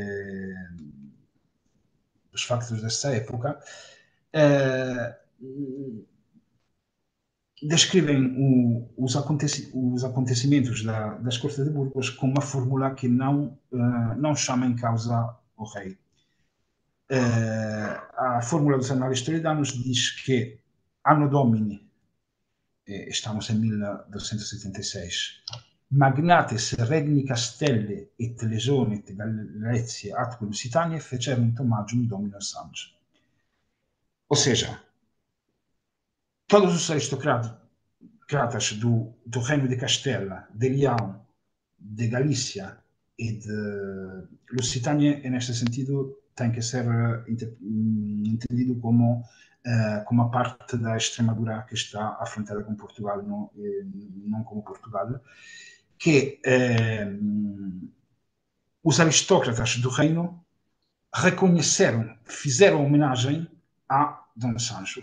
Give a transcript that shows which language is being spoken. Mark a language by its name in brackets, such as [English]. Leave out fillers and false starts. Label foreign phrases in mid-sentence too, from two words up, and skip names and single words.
[Portuguese] dos factos dessa época, descrevem os acontecimentos das cortes de Burgos com uma fórmula que não chama em causa o rei. A fórmula dos análises toledanos diz que [Latin] Anno Domini, [Portuguese] estamos em 1276, [Latin] magnates regni Castelle et legione et Galicia atque Lusitania fecerunt homagium Domino Sange. [Portuguese] Ou seja, todos os aristocratas do Reino de Castela, de Leão, de Galícia e de Lusitânia, neste sentido, tem que ser entendido como a parte da Extremadura que está à fronteira com Portugal, não como Portugal, que os aristócratas do reino reconheceram, fizeram homenagem a Dom Sancho.